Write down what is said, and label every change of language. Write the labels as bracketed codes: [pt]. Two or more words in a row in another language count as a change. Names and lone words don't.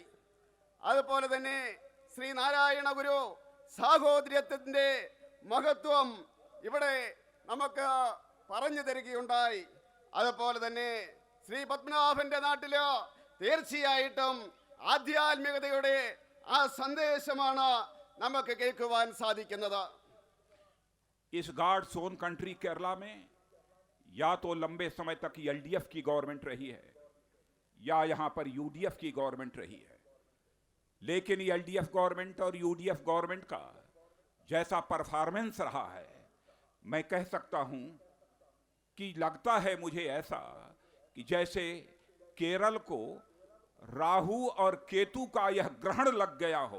[ml] അതുപോലെ തന്നെ ശ്രീനാരായണ ഗുരു സാഹോദര്യത്തിൻ്റെ മഹത്വം ഇവിടെ നമുക്ക് പറഞ്ഞു തരികയുണ്ടായി. അതുപോലെ തന്നെ ശ്രീ പത്മനാഭൻ്റെ നാട്ടിൽ തീർച്ചയായിട്ടും ആധ്യാത്മികതയുടെ ആ സന്ദേശമാണ് നമുക്ക് കേൾക്കുവാൻ സാധിക്കുന്നത്. [hi] इस [en] God's own country [hi] केरला में या तो लंबे समय तक एलडीएफ की गवर्नमेंट रही है या यहां पर यूडीएफ की गवर्नमेंट रही है, लेकिन एलडीएफ गवर्नमेंट और यूडीएफ गवर्नमेंट का जैसा परफॉर्मेंस रहा है मैं कह सकता हूं कि लगता है मुझे ऐसा कि जैसे केरल को राहु और केतु का यह ग्रहण लग गया हो।